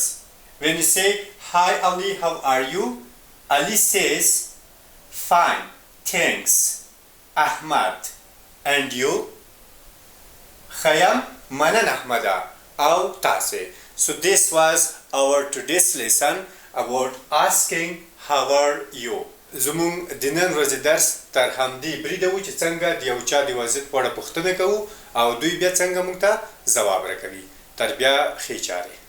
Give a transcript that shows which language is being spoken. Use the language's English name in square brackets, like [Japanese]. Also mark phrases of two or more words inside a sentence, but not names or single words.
[English] When you say, hi Ali, how are you? Ali says, fine, thanks, Ahmad. And you? [Pashto] خیر یم، مننه احمده، او تاسې. [English] So this was our today's lesson about asking how are you. [Pashto] زمون د نن ورځې درس تر همدې بریده و چې څنګه د یو چا د وضعیت په اړه پوښتنه کوو او دوی بیا څنګه موږ ته ځواب راکوي. تر بیا ښې چارې.